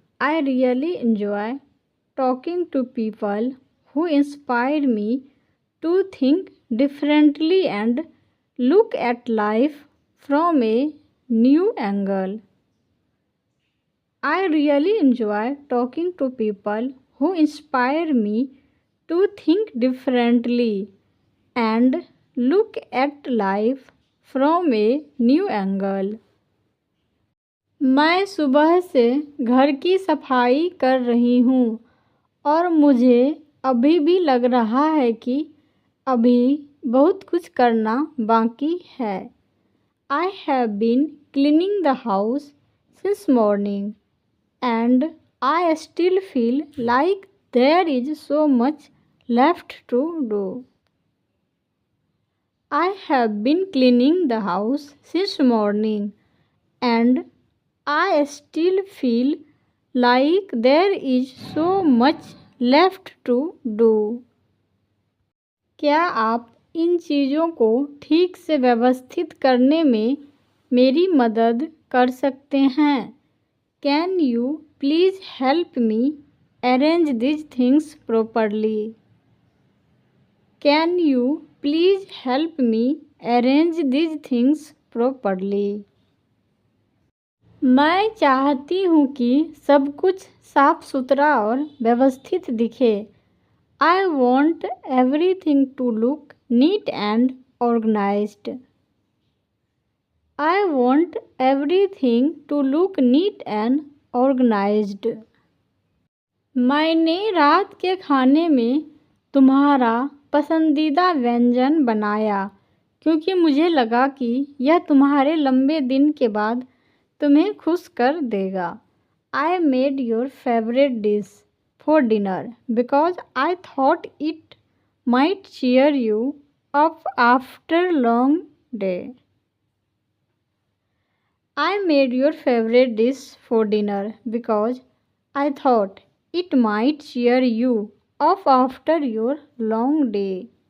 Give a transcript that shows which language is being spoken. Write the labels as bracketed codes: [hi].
[en] I really enjoy talking to people who inspire me to think differently and look at life from a new angle. I really enjoy talking to people who inspire me to think differently and look at life from a new angle. [hi] मैं सुबह से घर की सफाई कर रही हूँ और मुझे अभी भी लग रहा है कि अभी बहुत कुछ करना बाकी है। [en] I have been cleaning the house since morning, and I still feel like there is so much left to do. I have been cleaning the house since morning, and I still feel like there is so much left to do. [hi] क्या आप इन चीज़ों को ठीक से व्यवस्थित करने में मेरी मदद कर सकते हैं? [en] Can you please help me arrange these things properly? Can you please help me arrange these things properly? [hi] मैं चाहती हूँ कि सब कुछ साफ सुथरा और व्यवस्थित दिखे। [en] I want everything to look neat and organized. I want everything to look neat and organized. [hi] मैंने रात के खाने में तुम्हारा पसंदीदा व्यंजन बनाया क्योंकि मुझे लगा कि यह तुम्हारे लंबे दिन के बाद तुम्हें खुश कर देगा। [en] I made your favorite dish for dinner because I thought it might cheer you up after a long day. I made your favorite dish for dinner because I thought it might cheer you up after your long day.